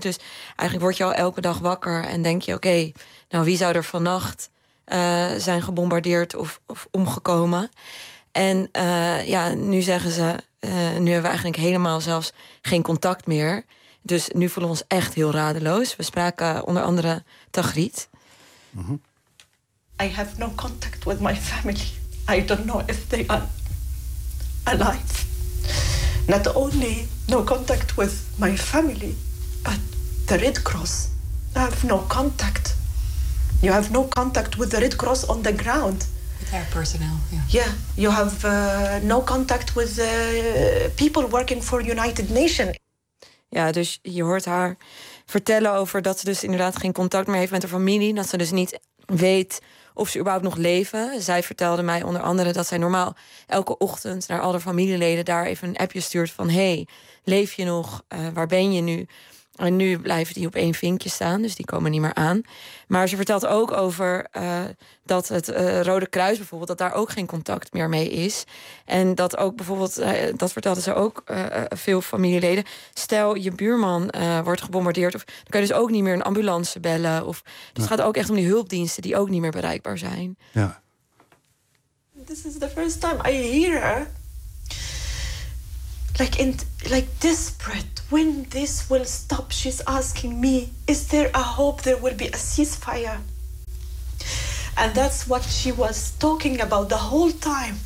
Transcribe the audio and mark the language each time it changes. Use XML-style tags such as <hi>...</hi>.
<nl>Dus eigenlijk word je al elke dag wakker en denk je, oké, nou, wie zou er vannacht zijn gebombardeerd of omgekomen? En ja, nu zeggen ze, nu hebben we eigenlijk helemaal zelfs geen contact meer. Dus nu voelen we ons echt heel radeloos. We spraken onder andere Tagriet.</nl> <en>I have no contact with my family. I don't know if they are alive. Not only no contact with my family, but the Red Cross. I have no contact. You have no contact with the Red Cross on the ground. With our personnel, yeah. Yeah, you have no contact with people working for United Nations.</en> <nl>Ja, dus je hoort haar vertellen over dat ze dus inderdaad geen contact meer heeft met haar familie. Dat ze dus niet weet of ze überhaupt nog leven. Zij vertelde mij onder andere dat zij normaal elke ochtend naar al haar familieleden daar even een appje stuurt van, hey, leef je nog? Waar ben je nu? En nu blijven die op 1 vinkje staan, dus die komen niet meer aan. Maar ze vertelt ook over dat het Rode Kruis bijvoorbeeld, dat daar ook geen contact meer mee is. En dat ook bijvoorbeeld, dat vertelde ze ook veel familieleden. Stel, je buurman wordt gebombardeerd, of dan kun je dus ook niet meer een ambulance bellen. Of het gaat ook echt om die hulpdiensten die ook niet meer bereikbaar zijn. Ja.</nl> <en>This is the first time I hear her. Like desperate, when this will stop, she's asking me, is there a hope there will be a ceasefire? And that's what she was talking about the whole time.</en>